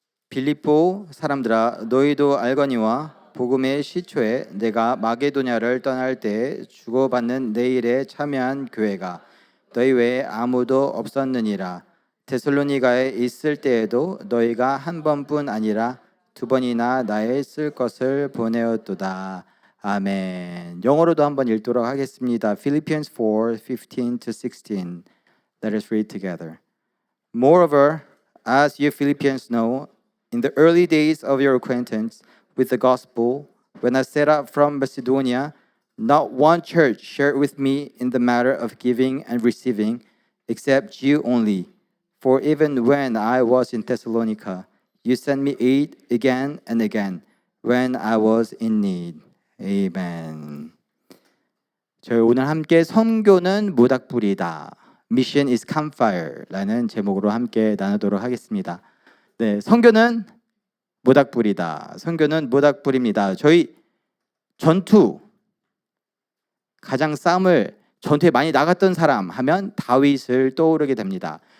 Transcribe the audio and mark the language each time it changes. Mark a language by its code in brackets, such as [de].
[ko] 빌립보 사람들아, 너희도 알거니와 복음의 시초에 내가 마게도냐를 떠날 때 주고받는 내 일에 참여한 교회가 너희 외에 아무도 없었느니라. 데살로니가에 있을 때에도 너희가 한 번뿐 아니라 두 번이나 나의 쓸 것을 보내었도다. 아멘. 영어로도 한번 읽도록 하겠습니다. [en] Philippians 4:15-16. Let us read together. Moreover, as you Philippians know, in the early days of your acquaintance with the gospel, when I set out from Macedonia, not one church shared with me in the matter of giving and receiving, except you only. For even when I was in Thessalonica, you sent me aid again and again when I was in need. Amen. [ko] 저희 오늘 함께 선교는 모닥불이다. [en] Mission is campfire [ko] 라는 제목으로 함께 나누도록 하겠습니다. 네, 선교는 모닥불이다. 선교는 모닥불입니다. 저희 전투 가장 싸움을 전투에 많이 나갔던 사람 하면 다윗을 떠오르게 됩니다.